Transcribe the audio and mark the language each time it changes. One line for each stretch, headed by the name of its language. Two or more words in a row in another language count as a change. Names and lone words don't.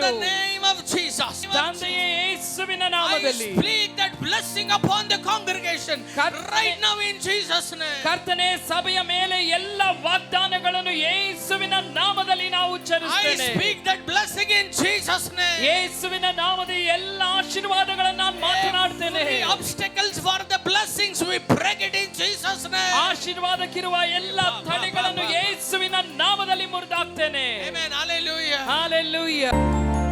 English: In the name of Jesus.
Kannada: ತಂದೆಯೇ ಯೇಸುವಿನ ನಾಮದಲ್ಲಿ
English: I speak that blessing upon the congregation right now in Jesus name.
Kannada: ಕರ್ತನೇ ಸಭೆಯ ಮೇಲೆ ಎಲ್ಲ ವಾಗ್ದಾನಗಳನ್ನು ಯೇಸುವಿನ ನಾಮದಲ್ಲಿ ನಾವು
English: I
Kannada: ಉಚ್ಚರಿಸುತ್ತೇನೆ.
English: speak that blessing in Jesus name.
Kannada: ಯೇಸುವಿನ ನಾಮದಲ್ಲಿ ಎಲ್ಲ ಆಶೀರ್ವಾದಗಳನ್ನು ನಾನು ಮಾತನಾಡ್ತೇನೆ.
English: The obstacles for the blessings we break it in Jesus name.
Kannada: ಆಶೀರ್ವಾದಕ್ಕಿರುವ ಎಲ್ಲ ತಡೆಗಳನ್ನು ಯೇಸುವಿನ ನಾಮದಲ್ಲಿ ಮುರಿದಾಕ್ತೇನೆ.
English: Amen. Hallelujah. Hallelujah.